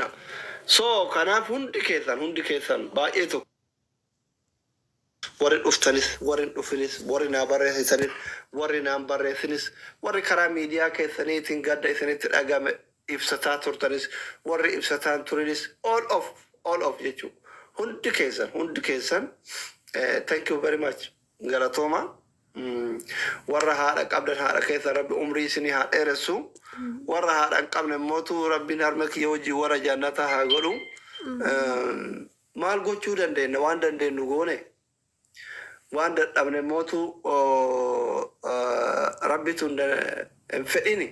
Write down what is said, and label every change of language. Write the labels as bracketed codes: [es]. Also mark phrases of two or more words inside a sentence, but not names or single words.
[om] So kanaaf hundi keessan baay'ee tokko. Warri dhuftanis, warri dhufinis, warri naa barreessanis, warri naan barreessinis, warri karaa miidiyaa keessaniitiin gadda isinitti dhagame ibsataa turtanis, warri ibsataan turinis, [en] all of jechuudha. [om] Hundi keessan, [en] thank you very much. [om] Galatooma. Warra haadha qabdan haadha keessa rabbi umrii isinii haa dheeressu. Warra haadha hin qabne mootu rabbiin harma kiyya hojii warra jannataa haa godhu. Maal gochuu dandeenya waan dandeenyu goone. Waan dadhabne mootu rabbituun hin fedhini.